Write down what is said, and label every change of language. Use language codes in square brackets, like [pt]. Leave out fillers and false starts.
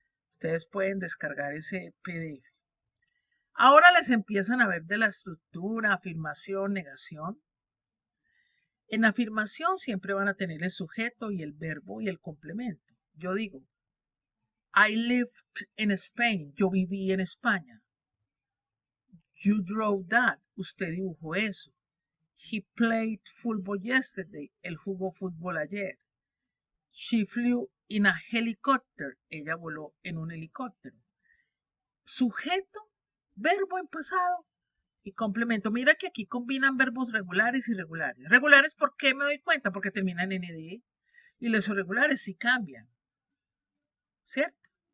[es] Ustedes pueden descargar ese PDF. Ahora les empiezan a ver de la estructura, afirmación, negación. En afirmación siempre van a tener el sujeto y el verbo y el complemento. Yo digo, [en] I lived in Spain. [es] Yo viví en España. [en] You drove that. [es] Usted dibujó eso. [en] He played football yesterday. [es] Él jugó fútbol ayer. [en] She flew in a helicopter. [es] Ella voló en un helicóptero. Sujeto, verbo en pasado y complemento. Mira que aquí combinan verbos regulares y irregulares. Regulares, ¿por qué me doy cuenta? Porque terminan en ed. Y los irregulares sí cambian. ¿Cierto?